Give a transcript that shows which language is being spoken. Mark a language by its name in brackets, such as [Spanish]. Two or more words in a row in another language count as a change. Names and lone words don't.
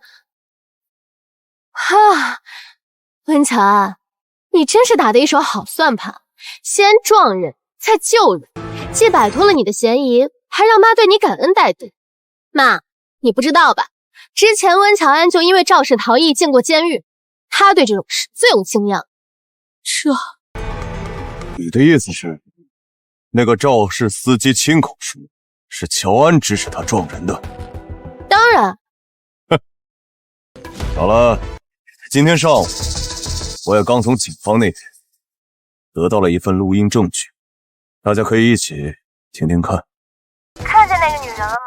[Chinese] 哈，溫喬安，你真是打的一手好算盤，先撞人，再救人，既擺脫了你的嫌疑，還讓媽對你感恩戴德。媽，你不知道吧？之前溫喬安就因為肇事逃逸進過監獄，他對這種事最有經驗。你的意思是，那個肇事司機親口說， 是喬安指使他撞人的。当然。好了，今天上午我也刚从警方那边得到了一份录音證据，大家可以一起听听看。看见那个女人了吗？